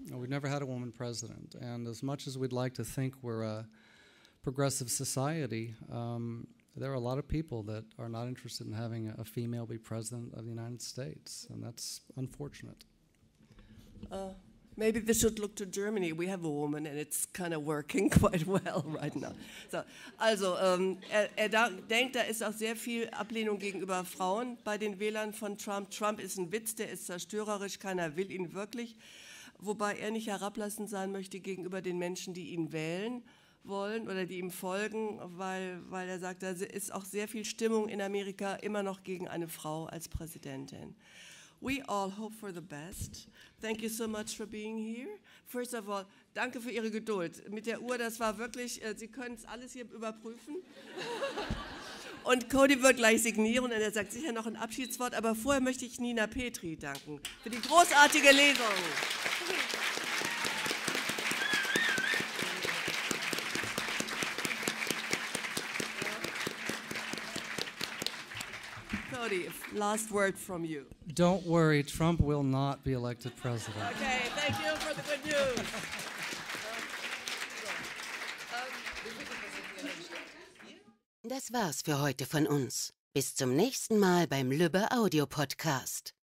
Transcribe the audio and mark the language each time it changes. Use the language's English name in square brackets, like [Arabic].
[English] We've never had a woman president. And as much as we'd like to think we're a progressive society, there are a lot of people that are not interested in having a female be president of the United States, and that's unfortunate. Maybe they should look to Germany. We have a woman, and it's kind of working quite well right now. [German] So, also, denkt, da ist auch sehr viel Ablehnung gegenüber Frauen bei den Wählern von Trump. Trump ist ein Witz, der ist zerstörerisch, keiner will ihn wirklich. Wobei er nicht herablassend sein möchte gegenüber den Menschen, die ihn wählen wollen oder die ihm folgen, weil er sagt, da ist auch sehr viel Stimmung in Amerika immer noch gegen eine Frau als Präsidentin. [English] We all hope for the best. Thank you so much for being here. First of all, [German] danke für Ihre Geduld. Mit der Uhr, das war wirklich, Sie können es alles hier überprüfen. Und Cody wird gleich signieren und er sagt sicher noch ein Abschiedswort, aber vorher möchte ich Nina Petri danken für die großartige Lesung. [English] Cody, last word from you. Don't worry, Trump will not be elected president. Okay, thank you for the good news. [German] Das war's für heute von uns. Bis zum nächsten Mal beim Lübbe Audio Podcast.